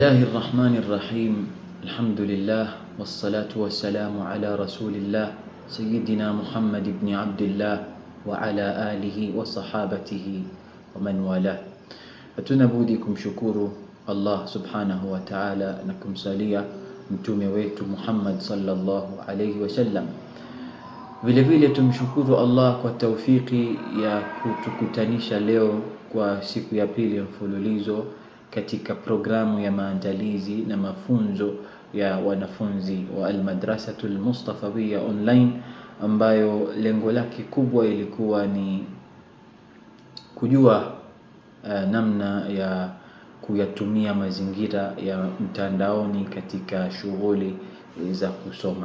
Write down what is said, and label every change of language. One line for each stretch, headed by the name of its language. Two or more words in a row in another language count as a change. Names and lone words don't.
Arabic: الله الرحمن الرحيم. الحمد لله والصلاة والسلام على رسول الله سيدنا محمد بن عبد الله وعلى آله وصحابته ومن والاه.
Swahili: Hatuna budi kumshukuru Allah
Arabic: سبحانه وتعالى
Swahili: na kumsalia mtume wetu Muhammad
Arabic: صلى الله عليه وسلم.
Swahili: Vile vile tumshukuru Allah kwa taufiki ya kutukutanisha leo kwa siku ya pili mfululizo katika programu ya maandalizi na mafunzo ya wanafunzi wa Al-Madrasatul Mustafawiyya online, ambayo lengo lake kubwa ilikuwa ni kujua namna ya kuyatumia mazingira ya mtandaoni katika shughuli za kusoma.